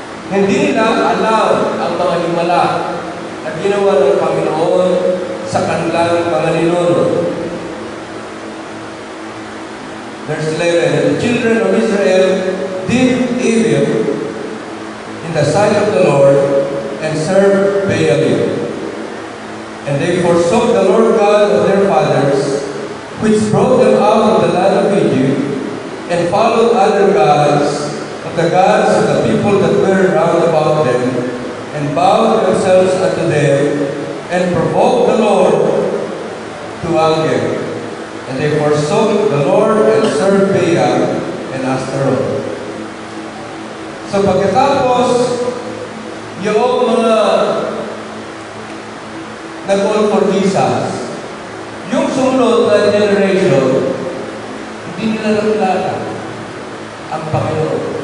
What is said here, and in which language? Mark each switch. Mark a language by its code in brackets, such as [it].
[tl] Hindi nila alam ang mga himala na ginawa ng Panginoon sa kanilang mga ninuno. [en] Verse 11, the children of Israel did evil in the sight of the Lord and served Baalim. And they forsook the Lord God of their fathers, which brought them out of the land of Egypt, and followed other gods, of the gods of the people that were round about them, and bowed themselves unto them, and provoked the Lord to anger. And they forsook the Lord and served Baal and Ashtaroth. [tl] So pagkatapos, yung mga nag-all for Jesus, yung sumunod na generation, hindi nila nakilala ang Panginoon.